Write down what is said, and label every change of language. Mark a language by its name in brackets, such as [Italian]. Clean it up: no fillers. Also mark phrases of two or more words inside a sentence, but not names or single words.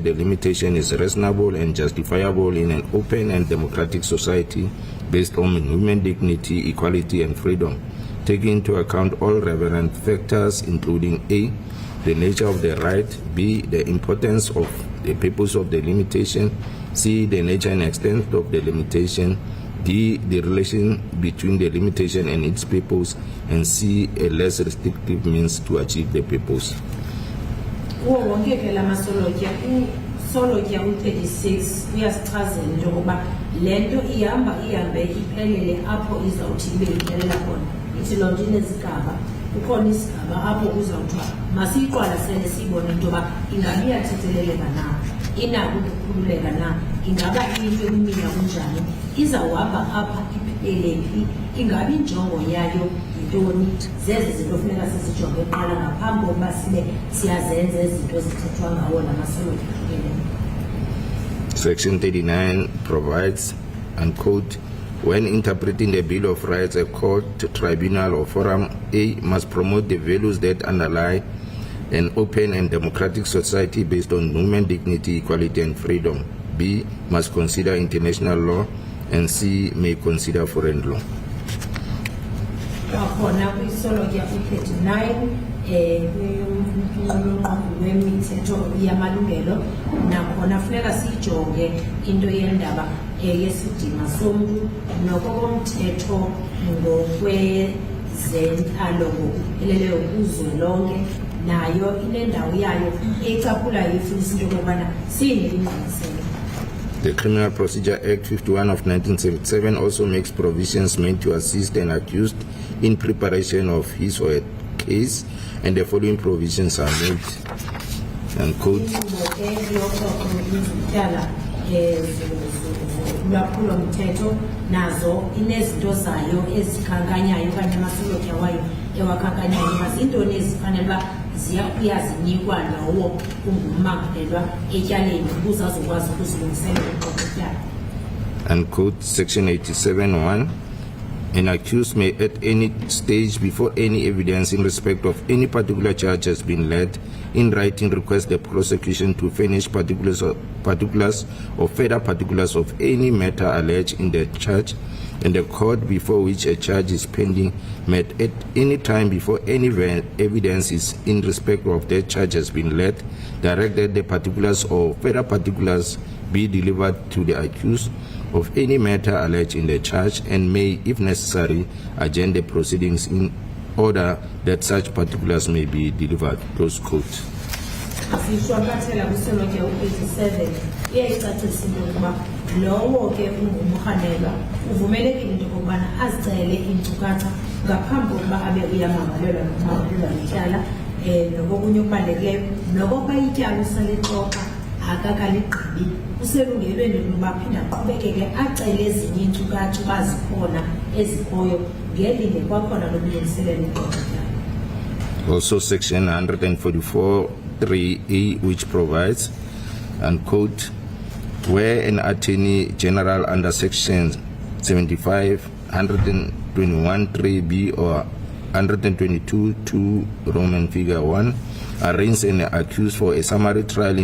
[English] the limitation is reasonable and justifiable in an open and democratic society based on human dignity, equality, and freedom, taking into account all relevant factors including A, the nature of the right, B, the importance of the purpose of the limitation, C, the nature and extent of the limitation, D, the relation between the limitation and its purpose, and C, a less restrictive means to achieve the purpose. [Xhosa] Wonke ke la masolotya usolotya u-36 uyasichazela into yokuba le nto ihambe iphelele apho izawuthi ibe iphelela khona. Ithi loo nto inezigaba, kukhona isigaba apho kuzawuthiwa masiyiqwalasele siyibone into yoba ingabe iyathetheleleka na. inako ukukhululeka na, ingaba into ekumila kunjani, izawuhamba apha ipheleliphi, ingabi injongo yayo yintoni, zezi zinto funeka sizijonge kuqala ngaphambi kokuba sibe siyazenza izinto zithethwa ngawo namasolotya ahlukeneyo. [English] Section 39 provides, unquote, when interpreting the Bill of Rights, a court, tribunal, or forum, A, must promote the values that underlie an open and democratic society based on human dignity, equality, and freedom. B, must consider international law, and C, may consider foreign law. [Xhosa] Kwakhona kwisolotya 39 wemithetho yamalungelo nakhona funeka sijonge into yendaba yesidima somntu nokokomthetho ngokwezentlalo ngokupheleleyo kuzwelonke, nayo inendawo yayo ecaphulayo ifisa into yokubana siyinelingqaliselo. [English] The Criminal Procedure Act 51 of 1977 also makes provisions meant to assist an accused in preparation of his or her case, and the following provisions are made, unquote. [Xhosa] Ulwaphulomthetho nazo inezinto zayo ezikhankanyayo okanye amasolotya wayo ewakhankanyayo, mazintoni ezifanele uba uyazinikwa lowo ungummangalelwa etyaleni ukuze azokwazi ukuzilungiselela uqoqotyala. [English] Unquote. Section 87(1). An accused may at any stage before any evidence in respect of any particular charge has been laid, in writing request the prosecution to furnish particulars or further particulars of any matter alleged in the charge, and the court before which a charge is pending may at any time before any evidence is in respect of that charge has been laid, direct that the particulars or further particulars be delivered to the accused of any matter alleged in the charge, and may, if necessary, adjourn the proceedings in order that such particulars may be delivered. Close quote. [Xhosa] Sishwankathela kwisolotya 87 iyayicacisa into yokuba lowo ke ungumrhanelwa uvumelekile into yokubana azicele iinkcukacha ngaphambi kokuba abe uyamangalelwa nokumangalelwa lityala, nokokunye okubalulekileyo nokokuba ityala usalixoxa akakaligqibi uselungelweni lokuba aphinde aqhubekeke acele ezinye iinkcukacha uba zikhona ezikhoyo ngelinde kwakhona lokulungiselela uqoqotyalo. [English] Also section 144(3)(a), which provides, unquote, where an attorney general under section 75, 121(3)(b) or 122(2) Roman figure 1 arraigns an accused for a summary trial